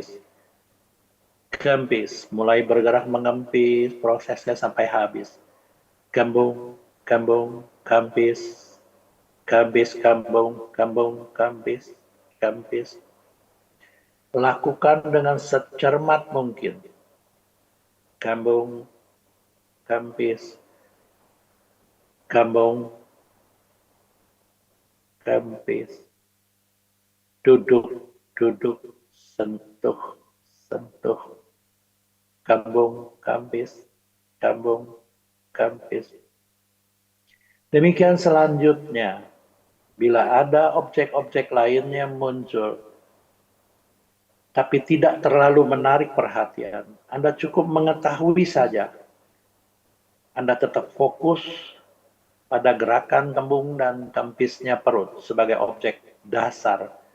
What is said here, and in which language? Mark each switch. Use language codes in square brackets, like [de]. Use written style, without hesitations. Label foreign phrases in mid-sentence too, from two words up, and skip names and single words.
[id] Kempis, mulai bergerak mengempis, prosesnya sampai habis. Gambung, gambung, kempis, kempis, gambung, gambung, kempis, kempis, Lakukan dengan secermat mungkin. Kambung, kampis, kambung, kampis. Duduk, duduk, sentuh, sentuh. Kambung, kampis, kambung, kampis. Demikian selanjutnya, bila ada objek-objek lainnya muncul, tapi tidak terlalu menarik perhatian, Anda cukup mengetahui saja. Anda tetap fokus pada gerakan kembung dan kempisnya perut sebagai objek dasar.